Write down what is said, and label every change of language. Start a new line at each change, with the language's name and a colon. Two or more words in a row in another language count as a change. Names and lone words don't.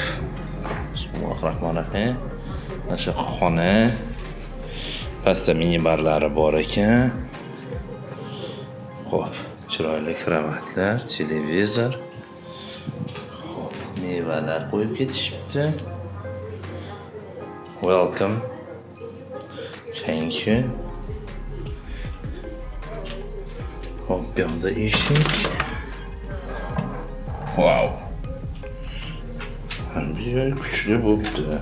Uzbek: Bismillahirrohmanirrohim. Mana shu xona, pastda mini barlari bor ekan. Xo'p, chiroyli kravatlar, televizor. Xo'p, mevalar qo'yib ketishibdi.
English: Welcome. Thank you.
Uzbek: Hop, bu yoqda eshik. Wow. Bu joy kuchli bo'libdi.